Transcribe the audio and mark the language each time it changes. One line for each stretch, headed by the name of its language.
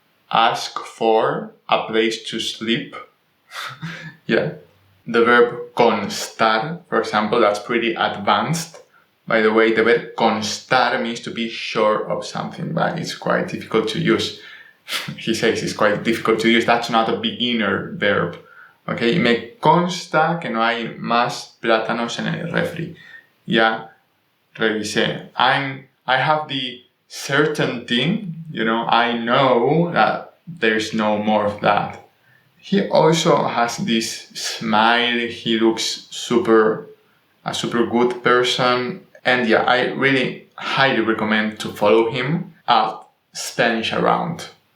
English: Ask for a place to sleep. Yeah. The verb constar, for example, that's pretty advanced. By the way, the verb constar means to be sure of something, but it's quite difficult to use. He says it's quite difficult to use. That's not a beginner verb.
Spanish: Okay, me consta que no hay más plátanos en el refri. Ya revisé.
English: I have the certainty, I know that there's no more of that. He also has this smile. He looks a super good person. And yeah, I really highly recommend to follow him at spanisharound.